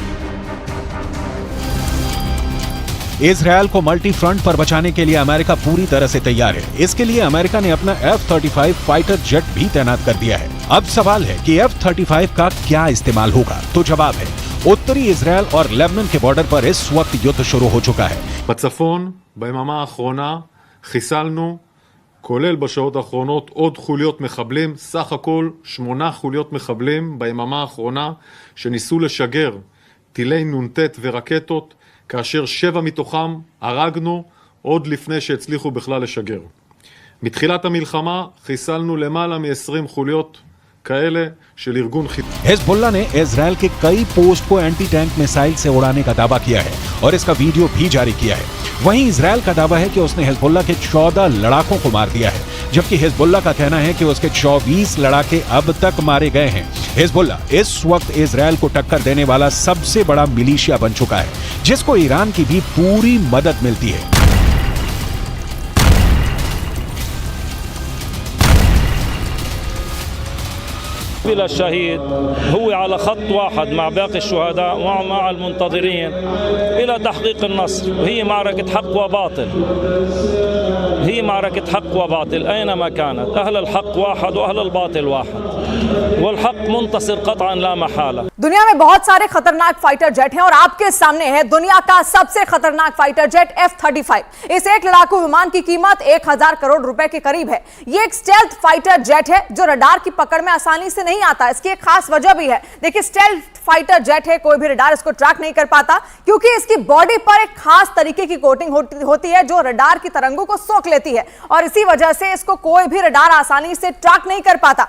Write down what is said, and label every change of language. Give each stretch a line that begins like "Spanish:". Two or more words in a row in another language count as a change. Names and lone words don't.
Hindi: इजरायल को
English: multi front
Hindi: पर बचाने के लिए अमेरिका पूरी तरह से तैयार है। इसके लिए अमेरिका ने अपना F-35
English: fighter jet
Hindi: भी तैनात कर दिया है। अब सवाल है कि F-35 का क्या इस्तेमाल होगा, तो जवाब है उत्तरी इजरायल और लेबनान के बॉर्डर पर इस वक्त युद्ध शुरू हो चुका है।
Hebrew: בצפון, ביממה האחרונה, חיסלנו, כולל בשעות האחרונות, עוד חוליות מחבלים, סך הכל 8 חוליות מחבלים ביממה האחרונה, שניסו לשגר טילי נ"ט ורקטות, כאשר 7 מתוכם הרגנו עוד לפני שהצליחו בכלל לשגר. מתחילת המלחמה חיסלנו למעלה מ-20 חוליות כאלה של ארגון חיזבאללה।
Hindi: हिजबुल्लाह ने इजरायल के कई पोस्ट को
English: anti tank missile
Hindi: से उड़ाने का दावा किया है और इसका वीडियो भी जारी किया है। वहीं इजरायल का दावा है कि उसने हिजबुल्लाह के 14 लड़ाकों को मार दिया है, जबकि हिजबुल्लाह का कहना है कि उसके 24 लड़ाके अब तक मारे गए हैं। हिजबुल्ला इस वक्त इजरायल को टक्कर देने वाला सबसे बड़ा मिलिशिया बन चुका है, जिसको ईरान की भी पूरी मदद मिलती है।
Arabic: الشهيد هو على خط واحد مع باقي الشهداء ومع المنتظرين إلى تحقيق النصر. هي معركة حق وباطل، هي معركة حق وباطل أينما كانت. أهل الحق واحد وأهل الباطل واحد، والحق منتصر قطعا لا محالة।
Hindi: दुनिया में बहुत सारे खतरनाक
English: fighter jet
Hindi: हैं और आपके सामने है दुनिया का सबसे खतरनाक
English: fighter jet
Hindi: F-35। इस एक लड़ाकू विमान की कीमत 1000 करोड़ रुपए के करीब है। ये एक
English: stealth fighter jet
Hindi: है जो रडार की पकड़ में आसानी से नहीं आता। इसकी एक खास वजह भी है। देखिए,
English: stealth fighter jet
Hindi: है, कोई भी रडार इसको ट्रैक नहीं कर पाता क्योंकि इसकी बॉडी पर एक खास तरीके की कोटिंग होती है जो रडार की तरंगों को सोख लेती है और इसी वजह से इसको कोई भी रडार आसानी से ट्रैक नहीं कर पाता।